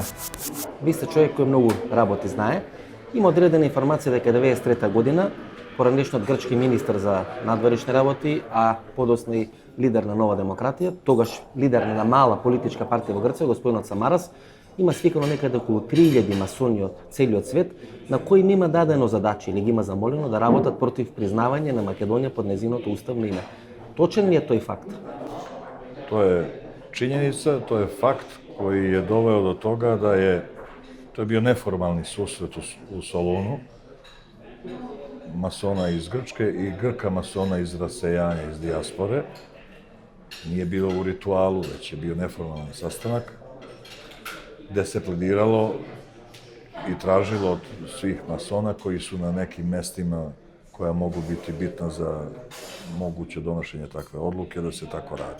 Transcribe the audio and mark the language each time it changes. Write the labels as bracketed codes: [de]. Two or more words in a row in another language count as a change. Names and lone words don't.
[mk] Ви сте човек кој многу работи знае. Има одредена информација дека 1993 година поранешниот грчки министар за надворешни работи, а подоцна и лидер на Нова демократија, тогаш лидер на мала политичка партија во Грција, господинот Самарас, има свикано некаде околу 3000 масони од целиот свет, на кои им има дадено задачи или ги има замолено да работат против признавање на Македонија под незиното уставно име. Точен ли е тој факт? [sr] To je činjenica, to je fakt koji je doveo do toga da to je bio neformalni susret u Solunu, masona iz Grčke i Grka masona iz rasejanja, iz dijaspore. Nije bilo u ritualu, već je bio neformalan sastanak, gde se plediralo i tražilo od svih masona koji su na nekim mestima koja mogu biti bitna za moguće donošenje takve odluke, da se tako radi.